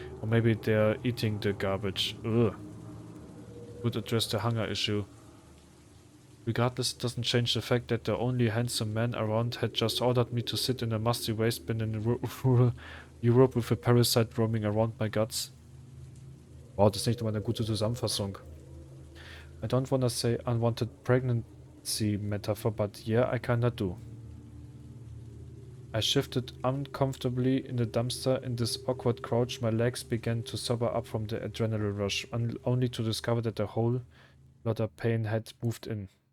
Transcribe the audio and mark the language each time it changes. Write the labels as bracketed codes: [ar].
[en] Or maybe they're eating the garbage. Ugh. Would address the hunger issue. Regardless, it doesn't change the fact that the only handsome man around had just ordered me to sit in a musty waste bin in rural Europe with a parasite roaming around my guts. [de] Wow, das ist nicht mal eine gute Zusammenfassung. [en] I don't wanna say unwanted pregnancy metaphor, but yeah, I kinda do. I shifted uncomfortably in the dumpster. In this awkward crouch, my legs began to sober up from the adrenaline rush, only to discover that a whole lot of pain had moved in.